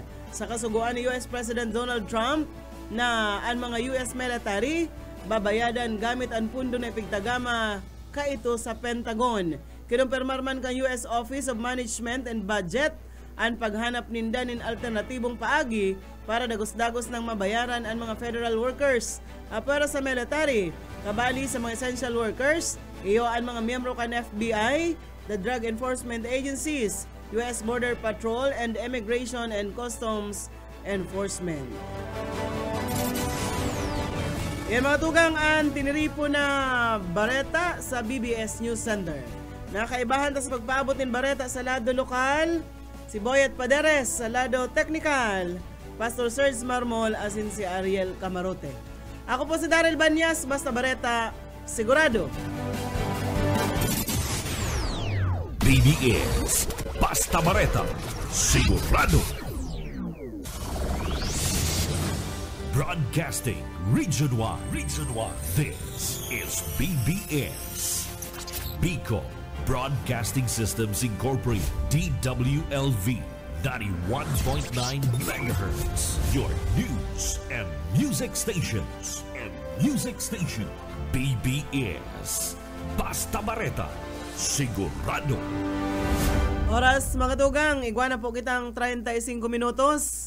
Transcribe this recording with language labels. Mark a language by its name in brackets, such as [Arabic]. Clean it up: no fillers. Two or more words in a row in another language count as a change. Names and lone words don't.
[Bikol] Sa kasuguan ni US President Donald Trump na ang mga [English] US military [Bikol] babayadan gamit ang pundo na ipigtagama kaito sa Pentagon. Kinumpirmar man kan US Office of Management and Budget ang paghanap ninda nin alternatibong paagi para dagos-dagos ng mabayaran ang mga [English] federal workers. [Bikol] Para sa military, kabali sa mga [English] essential workers, [Bikol] iyo ang mga miyembro kan FBI, the Drug Enforcement Agencies, US Border Patrol, and Immigration and Customs Enforcement. Yan mga tugang ang tiniripo na bareta sa BBS News Center. Nakaibahan ta sa pagpaabot ng bareta sa lado lokal, si Boyet Paderes sa lado technical, Pastor Serge Marmol asin si Ariel Camarote. Ako po si Daryl Banyas, basta bareta, sigurado. BBS, basta bareta, sigurado. [English] Broadcasting region-wide. This is BBS. Bicol Broadcasting Systems Incorporated, DWLV, 91.9 megahertz. Your news and music stations. [Bikol] BBS. Basta bareta, sigurado. Oras mga tugang, iguana po kitang 35 minutos.